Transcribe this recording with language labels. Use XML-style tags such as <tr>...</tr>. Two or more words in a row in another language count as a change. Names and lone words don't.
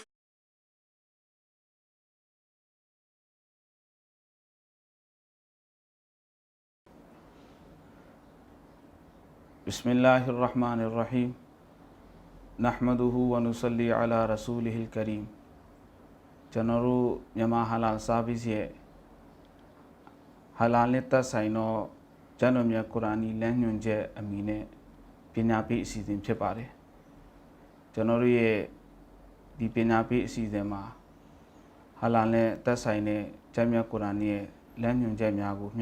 <ar>بسم الله الرحمن الرحيم نحمده ونصلي على رسوله الكريم</ar> <my>ကျွန်တော်တို့မြန်မာဟာလာဆာဗစ်ရဲ့ဟာလာနဲ့သက်ဆိုင်သောကျမ်းတော်မြတ်ကုရ်အာန်လမ်းညွှန်ချက်အမည်နဲ့ပညာပေးအစီ အစဉ်ဖြစ်ပါတယ်ကျွန်တော်တို့ရဲ့ဒီပညာပေးအစီအစဉ်မှာဟာလာနဲ့သက်ဆိုင်တဲ့ကျမ်းမြတ်ကုရ်အာန်ရဲ့လမ်းညွှန်ချက်များကိုမျှ</my>